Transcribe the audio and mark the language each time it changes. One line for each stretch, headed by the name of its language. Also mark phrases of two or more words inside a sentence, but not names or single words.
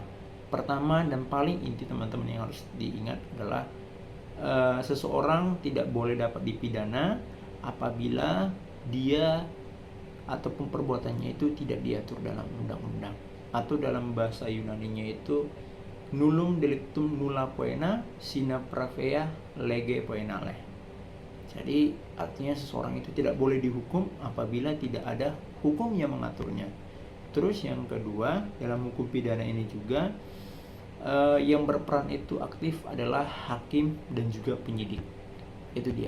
Indonesian: Pertama dan paling inti, teman-teman, yang harus diingat adalah seseorang tidak boleh dapat dipidana apabila dia ataupun perbuatannya itu tidak diatur dalam undang-undang, atau dalam bahasa Yunaninya itu
Latin: nullum delictum nulla poena sine pravea lege poenale.
Indonesian: Jadi artinya seseorang itu tidak boleh dihukum apabila tidak ada hukum yang mengaturnya. Terus yang kedua, dalam hukum pidana ini juga yang berperan itu aktif adalah hakim dan juga penyidik. Itu dia.